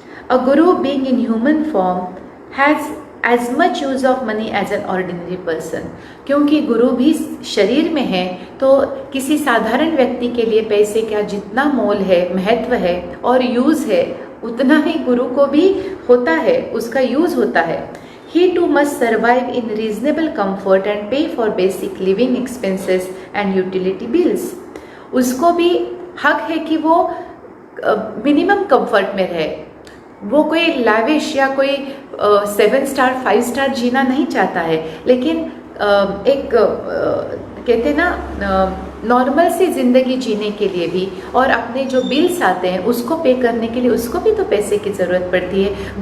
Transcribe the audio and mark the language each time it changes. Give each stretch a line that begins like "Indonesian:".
English: a guru being in human form has as much use of money as an ordinary person,
Hindi: क्योंकि गुरु भी शरीर में है तो किसी साधारण व्यक्ति के लिए पैसे का जितना मोल है, महत्व है और यूज़ है, उतना ही गुरु को भी होता है, उसका यूज़ होता है।
English: He too must survive in reasonable comfort and pay for basic living expenses and utility bills.
Hindi: उसको भी हक है कि वो मिनिमम कंफर्ट में रहे। वो कोई लाविश या कोई 7 स्टार 5 स्टार जीना नहीं चाहता है, लेकिन एक कहते हैं ना नॉर्मल सी ज़िंदगी जीने के लिए भी और अपने जो बिल्स आते हैं उसको पे करने के लिए उसको भी तो पैसे की ज़रूरत पड़ती है।